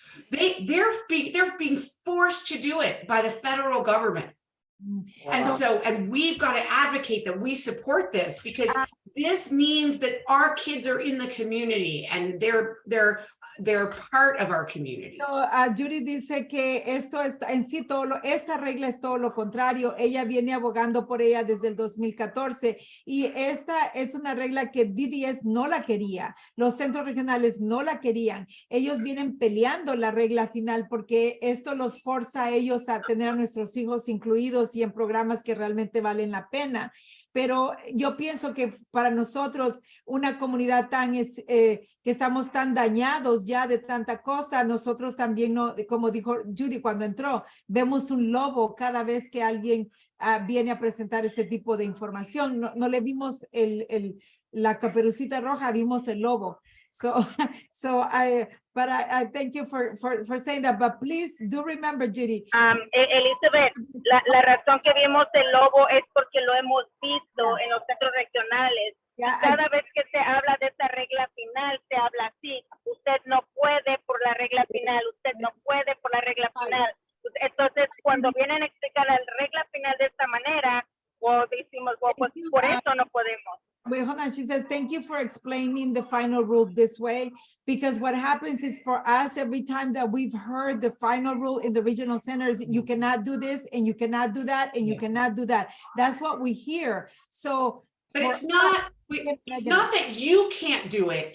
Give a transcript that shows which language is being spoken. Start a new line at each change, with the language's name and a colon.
English: They're being forced to do it by the federal government. And we've got to advocate that we support this, because this means that our kids are in the community and they're part of our community.
Spanish: So, Judy dice que esto está en sí esta regla es todo lo contrario. Ella viene abogando por ella desde el 2014 y esta es una regla que DDS no la quería. Los centros regionales no la querían. Ellos vienen peleando la regla final porque esto los forza a ellos a tener a nuestros hijos incluidos y en programas que realmente valen la pena. Pero yo pienso que para nosotros, una comunidad que estamos tan dañados ya de tanta cosa, nosotros también, como dijo Judy cuando entró, vemos un lobo cada vez que alguien viene a presentar este tipo de información. No le vimos la caperucita roja, vimos el lobo.
English: So, but I thank you for saying that, but please do remember, Judy.
Spanish: Elizabeth, la razón que vimos el logo es porque lo hemos visto en los centros regionales. Cada vez que se habla de esta regla final, se habla así. Usted no puede por la regla final, usted no puede por la regla final. Entonces, cuando vienen a explicar la regla final de esta manera, o decimos, well, pues por eso no podemos.
English: Wait, hold on. She says, thank you for explaining the final rule this way, because what happens is for us, every time that we've heard the final rule in the regional centers, you cannot do this and you cannot do that and you cannot do that. That's what we hear. So, but it's not that you can't do it.